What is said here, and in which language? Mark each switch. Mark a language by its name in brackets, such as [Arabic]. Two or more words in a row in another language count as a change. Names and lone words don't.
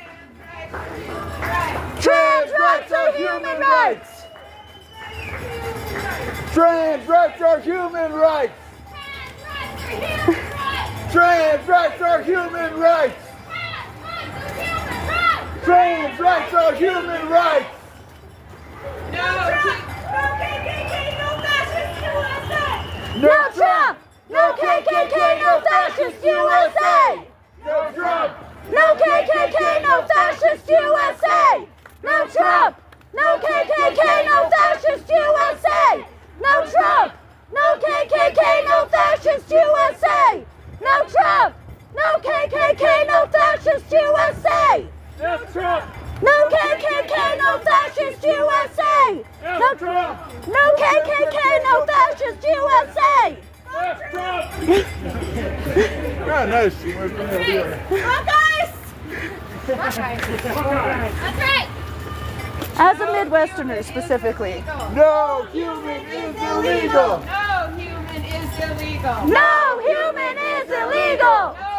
[English] Trans rights are human rights. Trans rights are human rights. Trans rights are human rights. Trans rights are human rights. No Trump! No KKK! No fascist USA! No Trump! No KKK! No fascist USA! No Trump! No KKK! No fascist USA! No Trump! No KKK! No fascist USA! No Trump! No KKK! No fascist USA! No Trump! No KKK! No fascist USA! No Trump! No KKK! No fascist USA! No Trump! Ah, nice. That's right. As a Midwesterner specifically. No human is illegal. No human is illegal. No human is illegal!